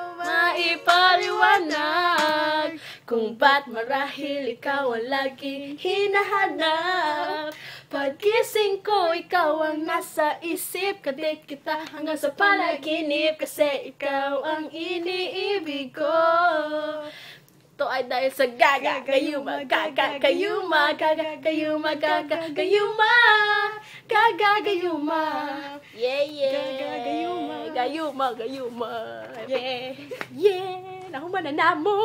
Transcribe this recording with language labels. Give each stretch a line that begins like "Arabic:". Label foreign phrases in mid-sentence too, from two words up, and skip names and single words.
Filipino: Maipaliwanag kung ba't marahil ikaw ang laging hinahanap. Pagkising ko, ikaw ang nasa isip. Kadit kita hanggang sa panaginip. Kasi ikaw ang iniibig ko. Ito ay dahil sa gaga, gayuma, gaga, gayuma, gaga, gayuma, gaga, gayuma, gaga, gayuma.
English: Yeah, yeah.
Filipino: Gaga, gayuma. Gayuma, gayuma.
English: Yeah, yeah.
Cebuano: Nahuman na mo.